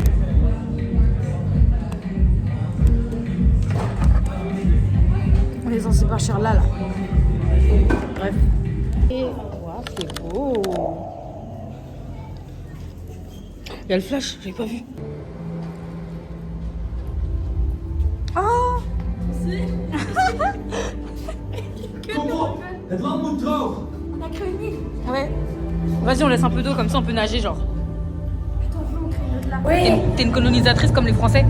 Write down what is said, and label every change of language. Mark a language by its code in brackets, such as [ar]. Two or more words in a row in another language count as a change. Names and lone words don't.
[fr] On est censé partir là. Bref. Et waouh, c'est beau. Il y a le flash, j'ai pas vu. [nl] Het land moet droog. [fr] Ouais. Vas-y, on laisse un peu d'eau comme ça on peut nager genre. Oui. T'es une colonisatrice comme les Français?